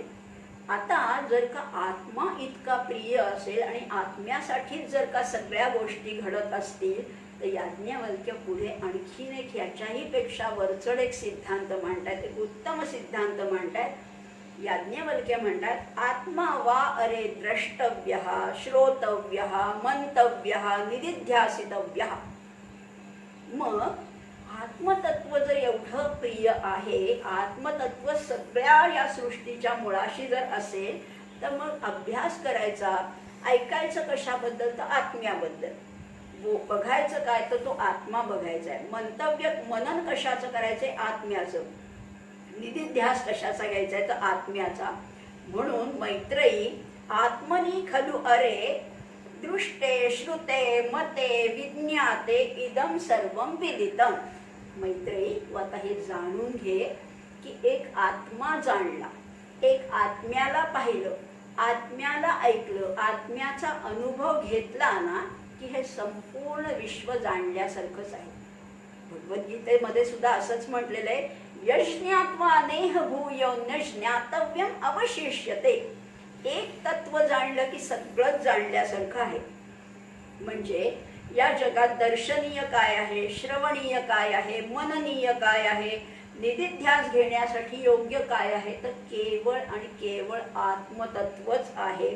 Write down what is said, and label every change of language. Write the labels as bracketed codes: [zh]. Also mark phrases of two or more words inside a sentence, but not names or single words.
[mr] आता जर का आत्मा इतका प्रिय असेल आणि आत्म्यासाठीच जर का सगळ्या गोष्टी घडत असतील तर याज्ञवल्क्य पुढे आणखीन एक ह्याच्याही पेक्षा वरचढ एक सिद्धांत मांडतायत, एक उत्तम सिद्धांत मांडतायत. [sa] याज्ञवल्क्य म्हणतात आत्मा वा अरे द्रष्टव्यः, श्रोतव्यः, मंतव्यः, निदिध्यासितव्यः. [mr] मग आत्मतत्व जर एवढं प्रिय आहे, आत्मतत्व सगळ्या या सृष्टीच्या मुळाशी जर असेल तर मग अभ्यास करायचा, ऐकायचं कशाबद्दल तर आत्म्याबद्दल, बघायचं काय तर तो आत्मा बघायचा आहे, मंतव्य मनन कशाचं करायचंय आत्म्याचं, निदिध्यास कशाचा घ्यायचा आहे तर आत्म्याचा. [sa] म्हणून मैत्रेयी आत्मनी खलु अरे दृष्टे श्रुते मते विज्ञाते इदम सर्वम विदितम. [mr] मैत्रेयी तू आता हे जाणून घे की एक आत्मा जाणला, एक आत्म्याला पाहिलं, आत्म्याला ऐकलं, आत्म्याचा अनुभव घेतला ना की हे संपूर्ण विश्व जाणल्यासारखंच आहे. भगवद्गीतेमध्ये सुद्धा असंच म्हटलेलं आहे, [sa] यज्ञात्वा नेह भूयोन्य ज्ञातव्यम अवशिष्यते. [mr] एक तत्व जाणलं की सगळंच जाणल्यासारखं आहे. म्हणजे या जगात दर्शनीय काय आहे, श्रवणीय काय आहे, मननीय काय आहे, निदिध्यास घेण्यासाठी योग्य काय आहे तर केवळ आणि केवळ आत्मतत्वच आहे.